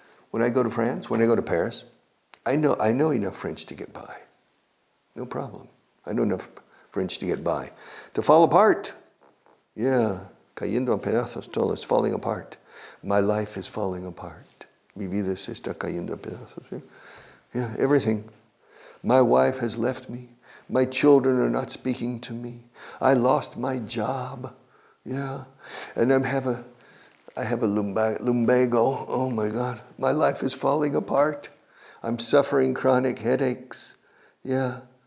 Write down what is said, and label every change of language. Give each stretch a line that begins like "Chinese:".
English: When I go to France, when I go to Paris, I know enough French to get by. No problem. I know enough French to get by. To fall apart. Yeah,
Spanish: cayendo a pedazos todo.
English: It's falling apart. My life is falling apart.
Spanish: Mi vida se está cayendo a pedazos.
English: Yeah, everything. My wife has left me. My children are not speaking to me. I lost my job. Yeah, and I have a lumbago. Oh my God, my life is falling apart. I'm suffering chronic headaches. Yeah.